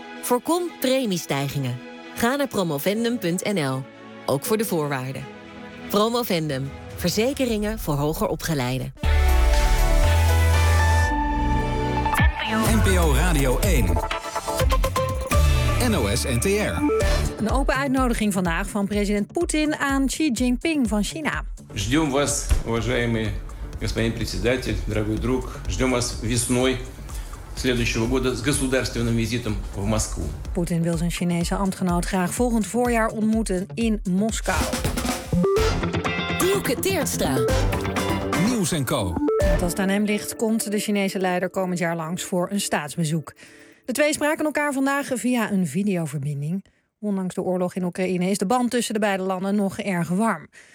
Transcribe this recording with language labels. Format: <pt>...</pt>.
<nl>Voorkom premiestijgingen. Ga naar promovendum.nl. Ook voor de voorwaarden. Promovendum. Verzekeringen voor hoger opgeleiden. NPO Radio 1. NOS NTR. Een open uitnodiging vandaag van president Poetin aan Xi Jinping van China.</nl> <ru>Ждем вас, уважаемый господин председатель, дорогой друг. Ждем вас весной следующего года с государственным визитом в Москву.</ru> <nl>Путин wil zijn Chinese ambtgenoot graag volgend voorjaar ontmoeten in Moskou. Dielke Teertstra. Nieuws & Co. Want als het aan hem ligt, komt de Chinese leider komend jaar langs voor een staatsbezoek. De twee spraken elkaar vandaag via een videoverbinding. Ondanks de oorlog in Oekraïne is de band tussen de beide landen nog erg warm.</nl>